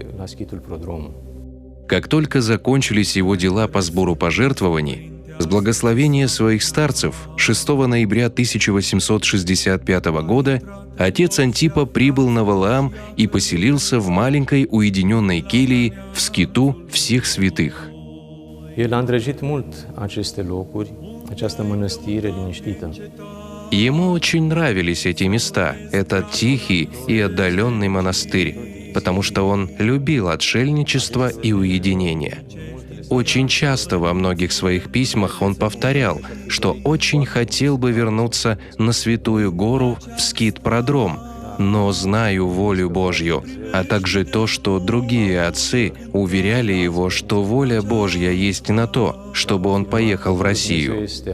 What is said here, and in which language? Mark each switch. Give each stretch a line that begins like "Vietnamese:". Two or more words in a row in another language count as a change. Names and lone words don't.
Russian: Как только закончились его дела по сбору пожертвований, с благословения своих старцев 6 ноября 1865 года отец Антипа прибыл на Валаам и поселился в маленькой уединенной келии в скиту всех святых.
Romanian: El a îndrăgit mult aceste locuri, această mănăstire liniștită.
Russian: Ему очень нравились эти места, этот тихий и отдаленный монастырь, потому что он любил отшельничество и уединение. Очень часто во многих своих письмах он повторял, что очень хотел бы вернуться на Святую Гору в скит-продром, но знаю волю Божью, а также то, что другие отцы уверяли его, что воля Божья есть на то, чтобы он поехал в Россию.